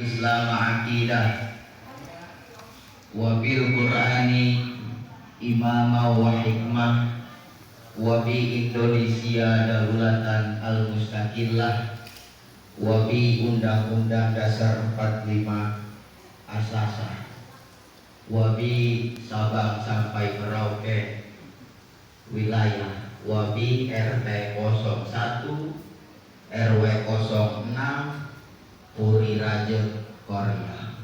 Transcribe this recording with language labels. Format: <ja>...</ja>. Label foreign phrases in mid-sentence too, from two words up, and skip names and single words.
<ar>الإسلام عقيدة وبالقرآن إمامة وحكمة وبإندونيسيا دولة المستقلة وب Undang-Undang Dasar 45 أساسا وب Sabang sampai Merauke ولاية وب RT 01 RW 06 Puri Raja Korea.</ar>